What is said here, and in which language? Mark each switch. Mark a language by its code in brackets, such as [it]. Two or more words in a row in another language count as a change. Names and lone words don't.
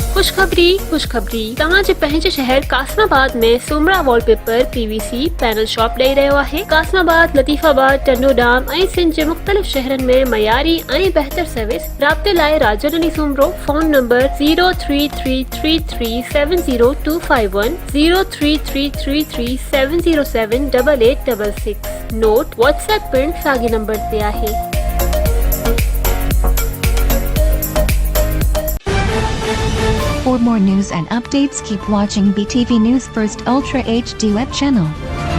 [sd] खुशखबरी तव्हांजे पंहिंजे शहर कासमाबाद में सुमरा [en] wallpaper PVC panel shop [sd] ॾेई रहियो आहे। कासमाबाद, लतीफ़ाबाद, टंडोडाम ऐं सिंध जे मुख़्तलिफ़ शहरनि में मयारी ऐं बहितर सर्विस। राब्ते लाइ राजननी सुमरो, फोन नंबर 03333702510 03333707886। नोट WhatsApp पिण साॻे नंबर ते आहे। [en] For more news and updates, keep watching BTV News First Ultra HD web channel.